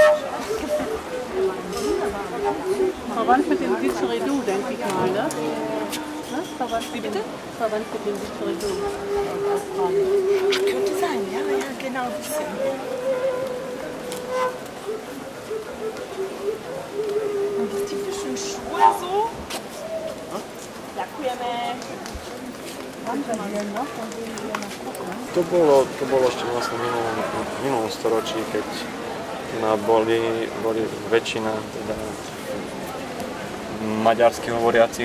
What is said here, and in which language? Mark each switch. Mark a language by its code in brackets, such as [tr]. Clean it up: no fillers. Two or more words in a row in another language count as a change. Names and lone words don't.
[de] Verwandt mit dem Didgeridoo, denke ich mal, ne? Wie bitte? Verwandt mit dem Didgeridoo. Könnte sein, ja, genau ein bisschen. Und die typischen Schuhe so. [sk] Ďakujeme. To bolo ešte vlastne v minulom storočí, keď boli väčšina teda maďarsky hovoriacich